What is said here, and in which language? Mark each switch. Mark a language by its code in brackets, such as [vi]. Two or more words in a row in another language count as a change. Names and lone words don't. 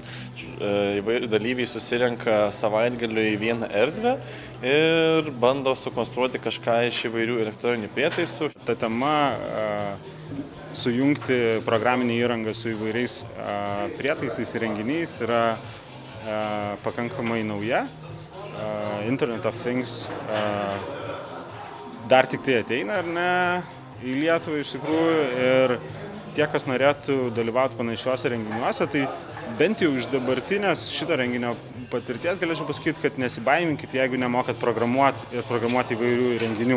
[lt] Dalyviai susirenka savaitgaliu į vieną erdvę ir bando sukonstruoti kažką iš įvairių elektroninių prietaisų. Ta tema sujungti programinę įrangą su įvairiais prietaisais ir renginiais yra pakankamai nauja. [en] Internet of Things [lt] dar tik tai ateina, ar ne, į Lietuvą iš tikrųjų, ir tie, kas norėtų dalyvauti panašiuose renginiuose, tai bent jau iš dabartinės šito renginio patirties galėčiau pasakyti, kad nesibaiminkit, jeigu nemokat programuoti įvairių renginių.